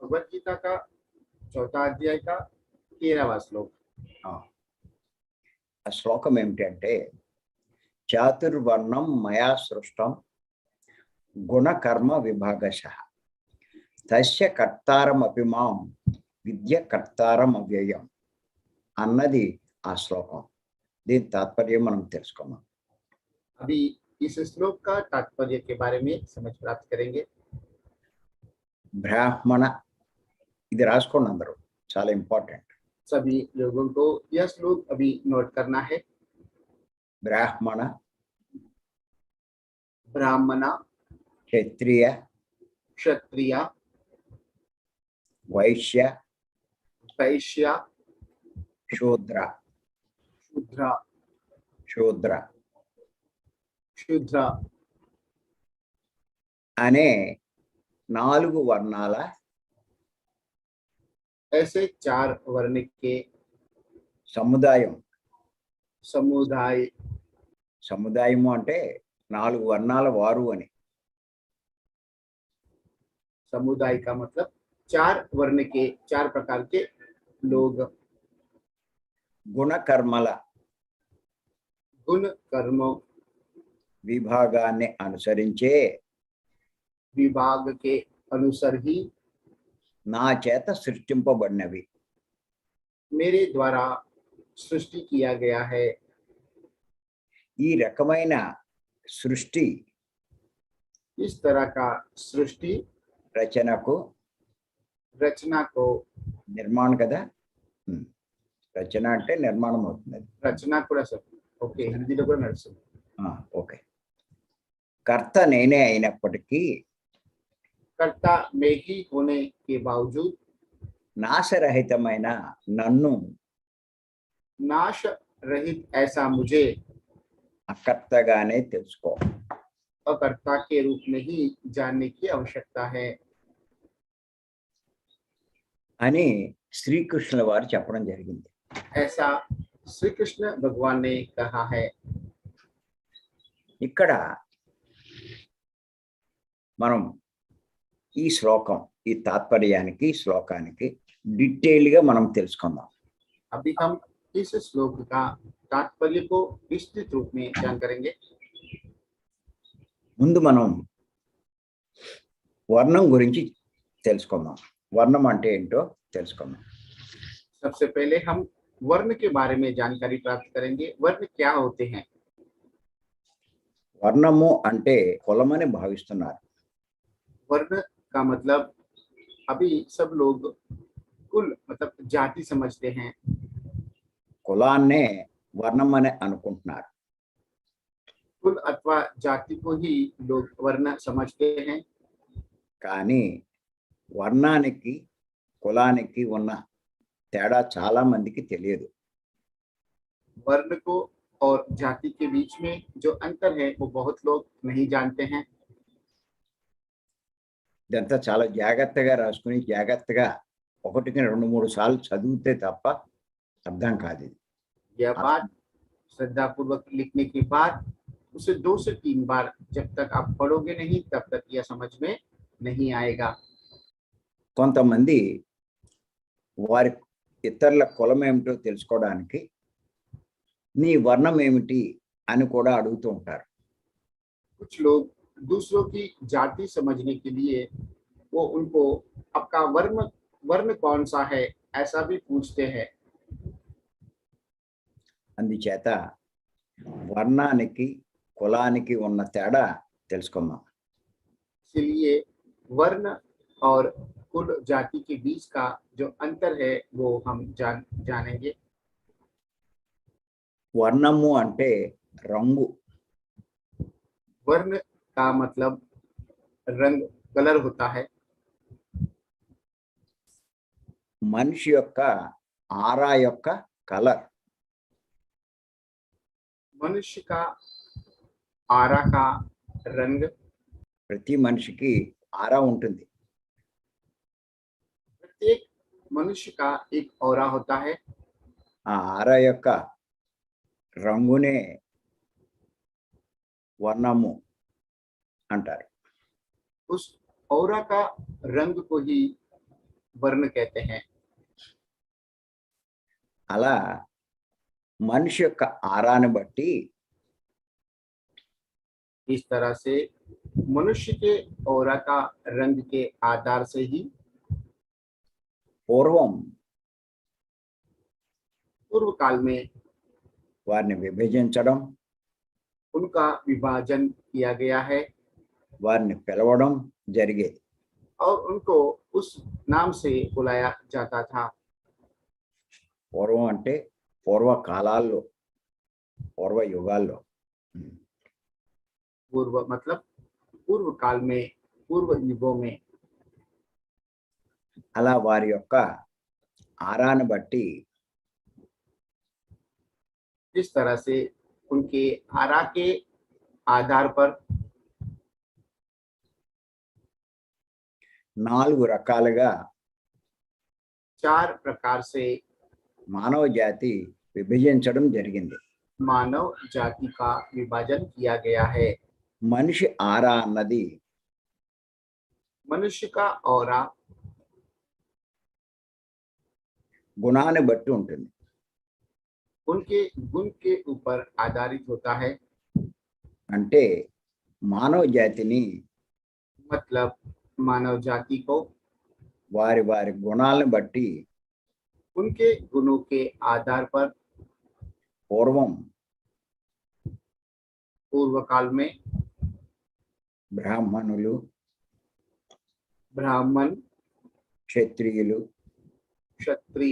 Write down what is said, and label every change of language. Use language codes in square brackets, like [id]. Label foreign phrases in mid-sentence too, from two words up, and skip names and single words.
[hi] भगवत गीता का 4th अध्याय का 13वां श्लोक। [te] ఆ శ్లోకం ఏమిటంటే [sa] చాతుర్వర్ణం మయా సృష్టం గుణకర్మ విభాగశః తస్య కర్తారమపి మాం విద్య కర్తారం అవ్యయం [te] అన్నది ఆ శ్లోకం. దీని తాత్పర్యం మనం తెలుసుకున్నాం. [hi] अभी इस श्लोक का तात्पर्य के बारे में समझ प्राप्त करेंगे। [te] బ్రాహ్మణ, ఇది రాసుకోండి అందరూ, చాలా ఇంపార్టెంట్. [hi] सभी लोगों को यह श्लोक अभी नोट करना है। [te] బ్రాహ్మణ, [hi] ब्राह्मण, [te] క్షత్రియ, [hi] क्षत्रिय, [te] వైశ్య, [hi] वैश्य, [te] శూద్ర, [hi] शूद्र, [te] శూద్ర [hi] शूद्र [te] అనే 4 వర్ణాల [hi] ऐसे 4 वर्ण के [te] సముదాయం. [hi] समुदाय। [te] సముదాయము అంటే 4 వర్ణాల వారు అని. [hi] समुदाय का मतलब 4 वर्ण के 4 प्रकार के लोग। [te] గుణకర్మల [hi] गुण कर्मों [te] విభాగాన్ని అనుసరించే [hi] विभाग के अनुसार ही [te] నా చేత సృష్టింపబడినవి. [hi] मेरे द्वारा सृष्टि किया गया है। [te] ఈ రకమైన సృష్టి [hi] इस तरह का सृष्टि [te] రచనకు [hi] रचना को, [te] నిర్మాణ కదా, రచన అంటే నిర్మాణం అవుతుంది. रचना కూడా సార్ ఓకే, హిందీలో కూడా నడుస్తుంది. ఓకే. కర్త నేనే అయినప్పటికీ [hi] कर्ता में ही होने के बावजूद [te] నాశరహితమైన నన్ను [hi] नाश रहित ऐसा मुझे [te] అకర్తగానే తెలుసుకో [hi] अकर्ता के रूप में ही जानने की आवश्यकता है [te] అని శ్రీకృష్ణుల వారు చెప్పడం జరిగింది. [hi] ऐसा श्री कृष्ण भगवान ने कहा है। [te] ఇక్కడ మనం ఈ శ్లోకం, ఈ తాత్పర్యానికి, శ్లోకానికి డీటెయిల్గా మనం తెలుసుకుందాం. [hi] अभी हम इस श्लोक का तात्पर्य को विस्तृत रूप में जान करेंगे। [te] ముందు మనం వర్ణం గురించి తెలుసుకుందాం. వర్ణం అంటే ఏంటో తెలుసుకుందాం. [hi] सबसे पहले हम वर्ण के बारे में जानकारी प्राप्त करेंगे। वर्ण क्या होते हैं? [te] వర్ణము అంటే కులమని భావిస్తున్నారు. [hi] वर्ण का मतलब अभी सब लोग कुल मतलब जाति समझते हैं। [te] కులాన్నే వర్ణం అని అనుకుంటున్నారు. [hi] कुल अथवा जाति को ही लोग वर्ण समझते हैं। [te] కానీ వర్ణానికి కులానికి ఉన్న తేడా చాలా మందికి తెలియదు. [hi] वर्ण को और जाति के बीच में जो अंतर है वो बहुत लोग नहीं जानते हैं। [te] ఇదంతా చాలా జాగ్రత్తగా రాసుకుని జాగ్రత్తగా 1-2-3 సార్లు చదివితే తప్ప అర్థం కాదు. [hi] यह बात श्रद्धा पूर्वक लिखने के बाद उसे 2 से 3 बार जब तक आप पढ़ोगे नहीं तब तक यह समझ में नहीं आएगा। [te] కొంతమంది వారి ఇతరుల కులం ఏమిటో తెలుసుకోవడానికి నీ వర్ణం ఏమిటి అని కూడా అడుగుతూ ఉంటారు. [hi] कुछ लोग दूसरों की जाति समझने के लिए वो उनको आपका वर्ण कौन सा है ऐसा भी पूछते हैं। [te] అందుచేత వర్ణానికి కులానికి ఉన్న తేడా తెలుసుకుందాం. [hi] इसलिए वर्ण और कुल जाति के बीच का जो अंतर है वो हम जानेंगे। [te] వర్ణము అంటే రంగు. [hi] वर्ण का मतलब रंग, कलर होता है। [te] మనిషి యొక్క ఆరా యొక్క కలర్. [hi] मनुष्य का आरा का रंग। [te] ప్రతి మనిషికి ఆరా ఉంటుంది. [hi] प्रत्येक मनुष्य का एक औरा होता है। [te] ఆ ఆరా యొక్క రంగునే వర్ణము అంటారు. [hi] उस औरा का रंग को ही वर्ण कहते हैं। [te] అలా మనిషి యొక్క ఆరాన్ని బట్టి [hi] इस तरह से मनुष्य के औरा का रंग के आधार से ही [te] పూర్వం [hi] पूर्व काल में [te] వారిని విభజించడం, [hi] उनका विभाजन किया गया है [te] వారిని పిలవడం జరిగేది. [hi] और उनको उस नाम से बुलाया जाता था। [te] పూర్వం అంటే పూర్వకాలాల్లో, పూర్వ యుగాల్లో. [hi] पूर्व मतलब पूर्व काल में, पूर्व युगों में। [te] అలా వారి యొక్క ఆరాన్ని బట్టి [hi] इस तरह से उनके आरा के आधार पर [te] 4 రకాలుగా [hi] 4 प्रकार से [te] మానవ జాతి విభజించడం జరిగింది. [hi] मानव जाति का विभाजन किया गया है। [te] మనిషి ఆరా అన్నది [hi] मनुष्य का औरा [te] గుణాన్ని బట్టి ఉంటుంది. [hi] उनके गुण के ऊपर आधारित होता है। [te] అంటే మానవ జాతిని [hi] मतलब मानव जाति को [te] వారి వారి గుణాలను బట్టి [hi] उनके गुणों के आधार पर [te] పూర్వం [hi] पूर्व काल में [te] బ్రాహ్మణులు, [hi] ब्राह्मण, [te] క్షత్రియులు, [hi] क्षत्रिय,